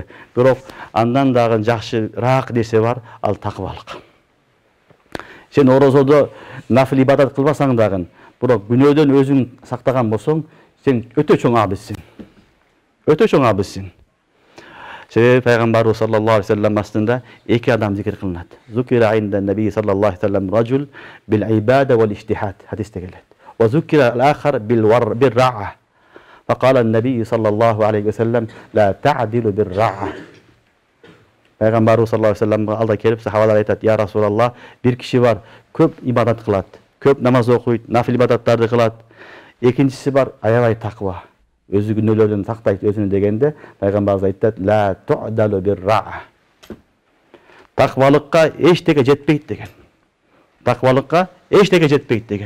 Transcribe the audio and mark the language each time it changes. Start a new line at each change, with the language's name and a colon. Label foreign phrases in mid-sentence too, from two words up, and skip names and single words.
Kyrgyz: Бирок андан дагы жакшыраак нерсе бар, ал такыбалык. Сен орозодо нафил ибадат кылбасаң дагы, бирок күнөөдөн өзүң сактаган болсоң, сен өтө чоң абиссиң. Өтө чоң абиссиң. Себеби пайгамбарыбыз
Arabic: صلى الله عليه وسلم
Kyrgyz: астында эки адам зикир кылынат.
Arabic: ذكر عند النبي صلى الله عليه وسلم رجل بالعبادة والاجتهاد
Kyrgyz: хадисте келет.
Arabic: وذكر الآخر بالرعة. فقال النبي صلى الله عليه وسلم لا تعدل بالرعة.
Kyrgyz: Пайгамбарыбыз
Arabic: صلى الله عليه وسلم
Kyrgyz: алда келип сахабалар айтат:
Arabic: "يا رسول الله,
Kyrgyz: бир киши бар, көп ибадат кылат, көп намаз окуйт, нафил ибадаттарды кылат. Экинчиси бар, аябай таква, өзү күнөөлөрдөн сактайт өзүнү" дегенде, пайгамбарыбыз айтат:
Arabic: "لا تعدل بالرعة."
Kyrgyz: Таквалыкка эчтеке жетпейт деген. Таквалыкка эчтеке жетпейт деген.